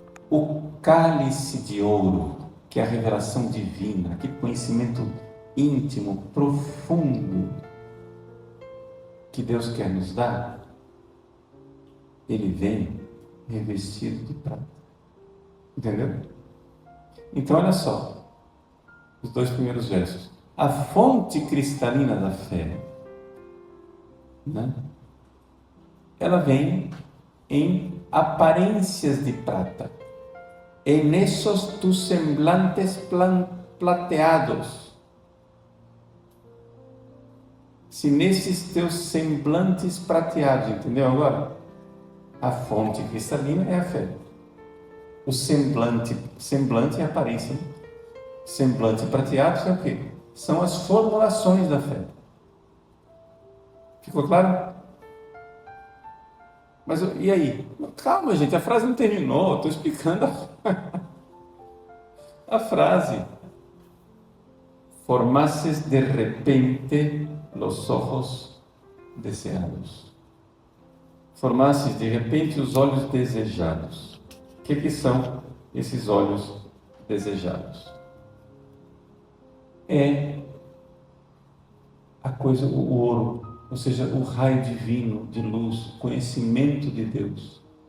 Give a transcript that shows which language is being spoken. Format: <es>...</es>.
<pt>O cálice de ouro, que é a revelação divina, aquele conhecimento íntimo, profundo, que Deus quer nos dar, ele vem revestido de prata. Entendeu? Então, olha só, os 2 primeiros versos. A fonte cristalina da fé né? Ela vem em aparências de prata.</pt> <es>En esos tus semblantes plateados.</es> <pt>Se nesses teus semblantes prateados, entendeu agora? A fonte cristalina é a fé. O semblante é a aparência. Semblante prateado é o quê? São as formulações da fé. Ficou claro? Mas e aí? Calma, gente, a frase não terminou. Estou explicando a frase.</pt> <es>Formases de repente los ojos deseados.</es> <pt>Formases de repente os olhos desejados. O que são esses olhos desejados? É a coisa, o ouro, ou seja, o raio divino de luz, conhecimento de Deus.</pt>